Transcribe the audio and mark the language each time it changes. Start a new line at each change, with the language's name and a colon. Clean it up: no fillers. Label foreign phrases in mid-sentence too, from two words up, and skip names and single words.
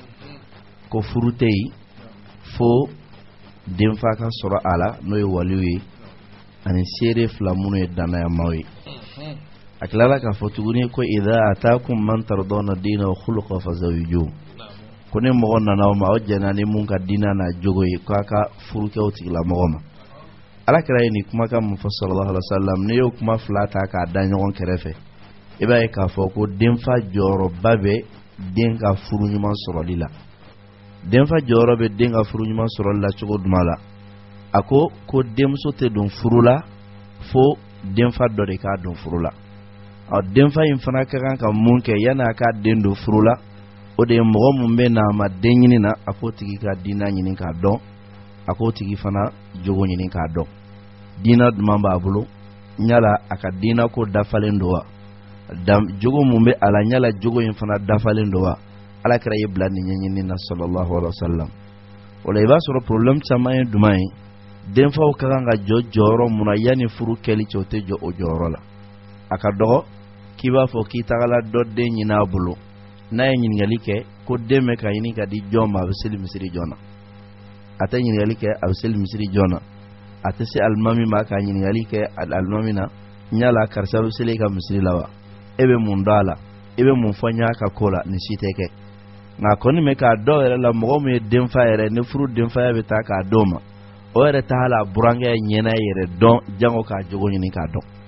Bambara: ko furu tɛ yen fo denfa ka sɔrɔ a la n'o ye waliw ye ani seere fila minnu ye dannayamaw ye a tilala k'a fɔ tuguni ko
Arabic: إذا أتاكم من ترضون دينه وخلقه فزوجوه
Bambara: ko ni mɔgɔ nana aw ma aw jɛnna ni mun ka diina n'a jogo ye k'a ka furu kɛ o tigilamɔgɔ ma alakira ye nin kumakan mun fɔ
Arabic: صلى الله عليه وسلم
Bambara: n'i y'o kuma fila ta k'a da ɲɔgɔn kɛrɛfɛ i b'a ye k'a fɔ ko denfa jɔyɔrɔba bɛ den ka furu ɲuman sɔrɔli la denfa jɔyɔrɔ bɛ den ka furu ɲuman sɔrɔli la cogo jumɛn la a ko denmuso tɛ don furu la fo denfa dɔ de k'a don furu la denfa in fana ka kan ka mun kɛ yanni a k'a den don furu la o de ye mɔgɔ mun bɛ na a ma den ɲini na a k'o tigi ka diina ɲini k'a dɔn a k'o tigi fana jogo ɲini k'a dɔn diina duman b'a bolo ɲala a ka diina ko dafalen don wa jogo mun bɛ a la ɲala jogo in fana dafalen don wa alakira ye bila nin ɲɛɲini na
Arabic: صلى الله عليه وسلم
Bambara: o la i b'a sɔrɔ problème caman ye duman ye denfaw ka kan ka jɔ jɔyɔrɔ mun na yanni furu kɛli cɛ o tɛ jɔ o jɔyɔrɔ la a ka dɔgɔ k'i b'a fɔ k'i tagala dɔ den ɲini a bolo n'a ye ɲininkali kɛ ko den bɛ ka ɲini ka di jɔn ma a bɛ seli misiri jɔn na a tɛ ɲininkali kɛ a bɛ seli misiri jɔn na a tɛ se alimami ma ka ɲininkali kɛ alimami na ɲala karisa bɛ seli ka misiri la wa e bɛ mun dɔn a la e bɛ mun fɔ n y'a ka ko la nin si tɛ kɛ nka kɔni mɛ k'a dɔw yɛrɛ la mɔgɔ min ye denfa yɛrɛ ni furu denfaya bɛ taa k'a d'o ma o yɛrɛ t'a la burankɛ ɲɛna yɛrɛ dɔn jango k'a jogo ɲini k'a dɔn